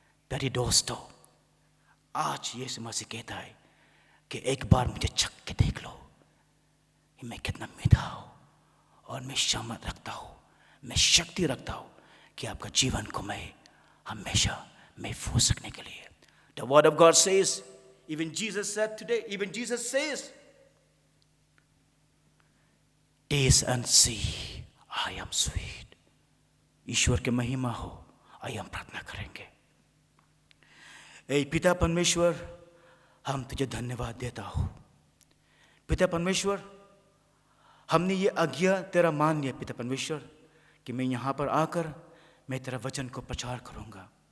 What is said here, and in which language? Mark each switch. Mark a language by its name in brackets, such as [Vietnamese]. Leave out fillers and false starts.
[Hindi] प्यारे दोस्तों, आज यीशु मसीह कहता है कि एक बार मुझे चख के देख लो कि मैं कितना मीठा हूं, और मैं सामर्थ रखता हूं, मैं शक्ति रखता हूं कि आपका जीवन को मैं हमेशा महफूज रखने के लिए। [English] The word of God says, even Jesus said today, even Jesus says, taste and see I am sweet. [Hindi] ईश्वर की महिमा हो। आइए हम प्रार्थना करेंगे। ऐ पिता परमेश्वर, हम तुझे धन्यवाद देता हूँ। पिता परमेश्वर, हमने ये आज्ञा तेरा मान लिया पिता परमेश्वर कि मैं यहाँ पर आकर मैं तेरा वचन को प्रचार करूँगा।